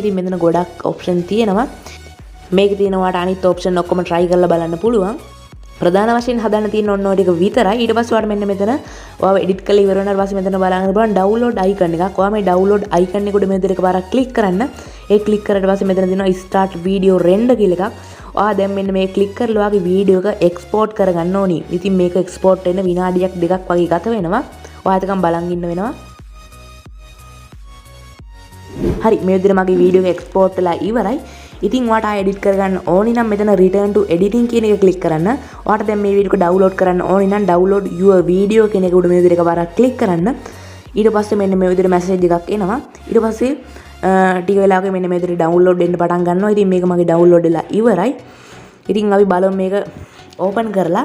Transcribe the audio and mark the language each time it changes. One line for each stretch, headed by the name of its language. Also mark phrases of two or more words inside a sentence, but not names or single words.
Sinhala: ඉතින් මෙතන ගොඩක් option තියෙනවා. මේකේ තියෙන ඔයාලට අනිත් option ඔක්කොම try කරලා බලන්න පුළුවන්. ප්‍රධාන වශයෙන් හදන්න තියෙන ඔන්න ඔය ටික විතරයි. ඊට පස්සේ ඔයාලට මෙන්න මෙතන ඔයාව edit කරලා ඉවර වුණාට පස්සේ මෙතන බලන්න පුළුවන්
English: download icon
Sinhala: එකක්. ඔයා මේ
English: download icon
Sinhala: එක උඩ මේ විදිහට එකපාරක් click කරන්න. ඒ click කරාට පස්සේ මෙතන දෙනවා
English: start video render
Sinhala: කියලා එකක්. ඔයා දැන් මෙන්න මේ click කරලා ඔයාගේ වීඩියෝ එක export කරගන්න ඕනි. ඉතින් මේක export වෙන්න විනාඩියක් දෙකක් වගේ ගත වෙනවා. ඔයා එතකම් බලන් ඉන්න වෙනවා. හරි, මේ විදිහට මගේ වීඩියෝ එක export වෙලා ඉවරයි. ඉතින් ඔයාට edit කරගන්න ඕනි නම් මෙතන
English: return to editing
Sinhala: කියන එක click කරන්න. ඔයාට දැන් මේ වීඩියෝ එක download කරන්න ඕනි නම්
English: download your video
Sinhala: කියන එක උඩ මේ විදිහට එකපාරක් click කරන්න. ඊට පස්සේ මෙන්න මේ විදිහට message එකක් එනවා. ඊට පස්සේ ටික වෙලාවක මෙන්න මේ විදිහට download වෙන්න පටන් ගන්නවා. ඉතින් මේක මගේ download වෙලා ඉවරයි. ඉතින් අපි බලමු මේක ඕපන් කරලා.